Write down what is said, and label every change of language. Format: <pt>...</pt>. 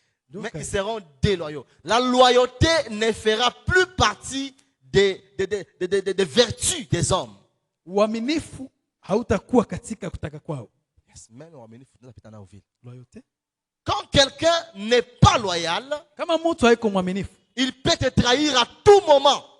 <fr>Mais ils seront déloyaux. La loyauté ne fera plus partie des vertus des hommes.</fr> <sw>Uaminifu hautakuwa katika kutaka kwao. Yes, même uaminifu tunapita nao vile.</sw> <fr>Loyauté. Quand quelqu'un n'est pas loyal,</fr> <sw>kama mtu haiko mwaminifu,</sw> <fr>il peut te trahir à tout moment.</fr>